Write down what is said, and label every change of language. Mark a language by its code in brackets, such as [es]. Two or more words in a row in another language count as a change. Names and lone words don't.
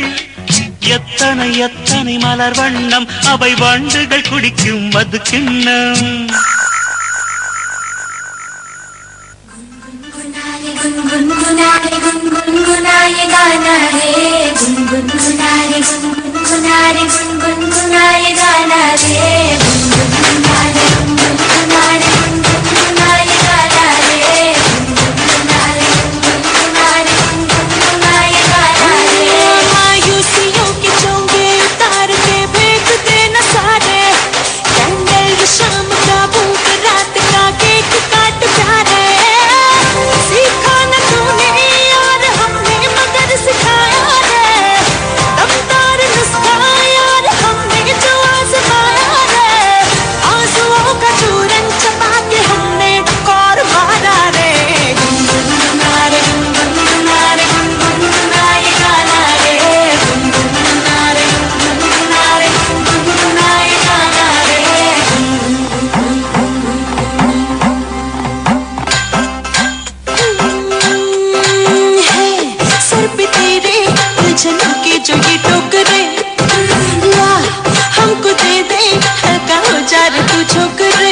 [ta] எத்தனை மலர் வண்ணம் அவை வண்டுகள் குடிக்கும் மது கிண்ணம். [hi] गुनगुनाए गाना रे गुनगुनाए गुनगुनाए गुनगुनाए गाना रे गुनगुनाए गुनगुनाए गुनगुनाए गाना रे गुनगुनाए गुनगुनाए गुनगुनाए गाना रे. मायूसियों के चोंगे उतार के फेंक देना सारे. कैंडल शाम का भूख रात का केक काट प्यारे. सीखा न तूने यार हमने मगर सिखाया रे. दमदार नुस्खा यार हमने जो आजमाया रे. आंसुओं का चूरन चबा के हमने कौर मारा रे. गुनगुनारे गुनगुनारे गुनगुनाए गाना रे गुनगुनारे गुनगुनारे गुनगुनाए गाना रे. सर पे तेरे उलझनों के जो ये टोकरे ला हमको दे दे हल्का हो जा रे तू छोकरे.